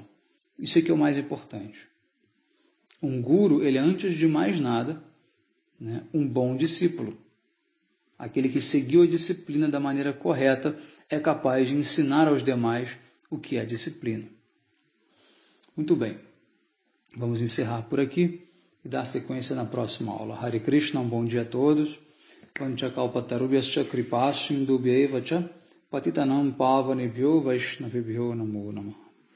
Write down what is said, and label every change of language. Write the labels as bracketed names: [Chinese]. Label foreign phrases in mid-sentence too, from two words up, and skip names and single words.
[Portuguese] Isso é que é o mais importante. Um guru, ele é antes de mais nada, né, um bom discípulo. Aquele que seguiu a disciplina da maneira correta é capaz de ensinar aos demais o que é disciplina. Muito bem, vamos encerrar por aqui. e dar sequência na próxima aula. [Sanskrit] हरे कृष्ण, [Portuguese] um bom dia a todos. [Sanskrit] पञ्चकल्पतरुभ्यश्च कृपासिन्धुभ्य एव च पतितानां पावनेभ्यो वैष्णवेभ्यो नमो नमः.